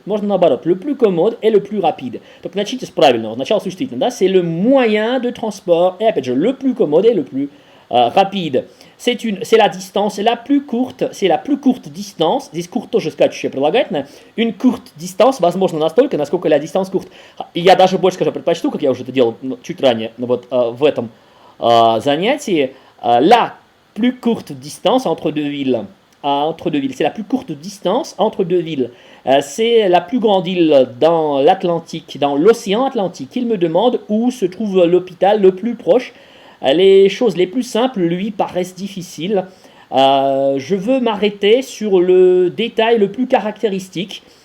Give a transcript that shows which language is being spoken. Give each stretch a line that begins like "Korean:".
French: Можно наоборот, le plus commode et le plus rapide. Donc начните с правильного, сначала существительное, да, c'est le moyen de transport, et опять же, le plus commode et le plus rapide. C'est la distance la plus courte, c'est la plus courte distance, здесь courte тоже скачущее прилагательное, une courte distance, возможно, настолько, насколько la distance courte.
Russian: И я даже больше скажу, предпочту, как я уже это делал чуть ранее, в этом занятии, la plus courte distance entre deux villes.
French: C'est la plus courte distance entre deux villes. C'est la plus grande île dans l'Atlantique, dans l'océan Atlantique. Il me demande où se trouve l'hôpital le plus proche. Les choses les plus simples lui paraissent difficiles. Je veux m'arrêter sur le détail le plus caractéristique.